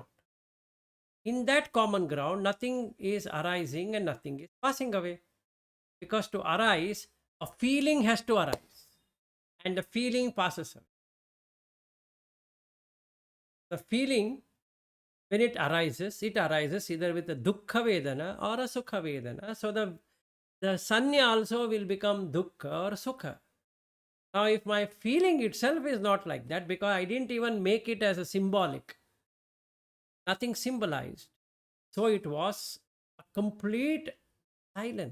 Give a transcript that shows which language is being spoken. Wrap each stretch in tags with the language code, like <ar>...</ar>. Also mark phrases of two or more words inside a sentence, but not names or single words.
<en>In that common ground, nothing is arising and nothing is passing away. Because to arise, a feeling has to arise, and the feeling passes away. The feeling, when it arises either with a</en> <pi>dukkha vedana</pi> <en>or a</en> <pi>sukha vedana.</pi> <en>So the sañña also will become dukkha or sukha. Now, if my feeling itself is not like that, because I didn't even make it as a symbolic, nothing symbolized. So it was a complete silence.</en>